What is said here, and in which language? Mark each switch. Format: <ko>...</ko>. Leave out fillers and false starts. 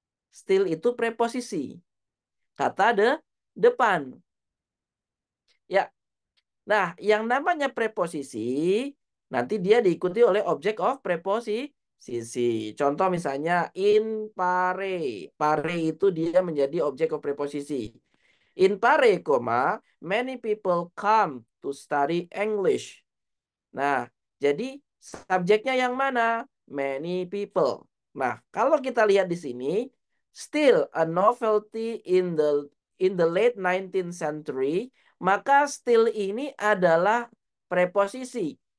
<id>Still itu preposisi. Kata depan. Ya. Nah, yang namanya preposisi nanti dia diikuti oleh object of preposisi. Contoh misalnya in pare. Pare itu dia menjadi object of preposisi.</id> <en>In pare, many people come to study English.</en> <id>Nah, jadi subjeknya yang mana?</id> <en>Many people.</en> <id>Nah, kalau kita lihat di sini,</id> <en>still a novelty in the late 19th century,</en> <id>maka still ini adalah preposisi.</id>